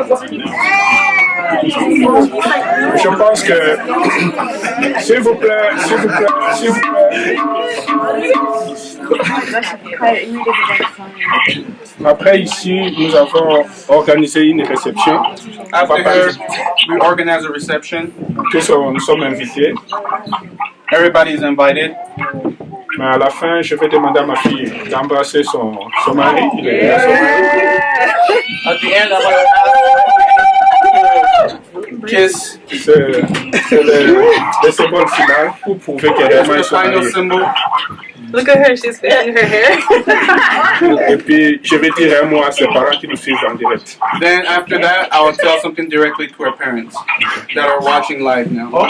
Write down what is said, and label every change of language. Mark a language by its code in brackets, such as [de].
[fr] Je pense que, s'il vous plaît, s'il vous plaît, s'il vous plaît. Après ici, nous avons organisé une réception. [en] After here, we organize a reception. [fr] Nous sommes invités. [en] Everybody is invited. [fr] Mais à la fin, je vais demander à ma fille d'embrasser son mari. Il est là. [en] At the end, I'm going to kiss. [fr] C'est le symbole final pour prouver qu'elle est vraiment son [en] final [fr] mari. [en] symbol. Look at her, she's fixing her hair. [fr] Et puis, je vais dire un mot à ses parents qui nous suivent en direct. [en] Then after that, I will tell something directly to our parents that are watching live now.